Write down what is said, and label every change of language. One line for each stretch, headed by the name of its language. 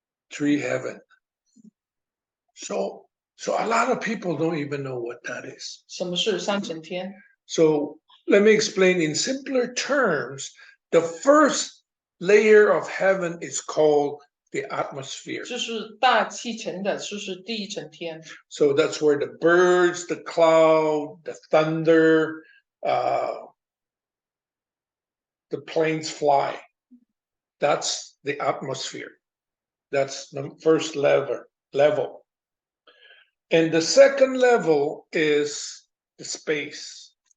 English: 3 heaven. So a lot of people don't even know what that is.
Chinese: 什么是3层天？
English: So let me explain in simpler terms. The first layer of heaven is called the atmosphere.
Chinese: 这是大气层的，就是第1层天。
English: So that's where the birds, the cloud, the thunder, the planes fly. That's the atmosphere. That's the first level. And the second level is the space.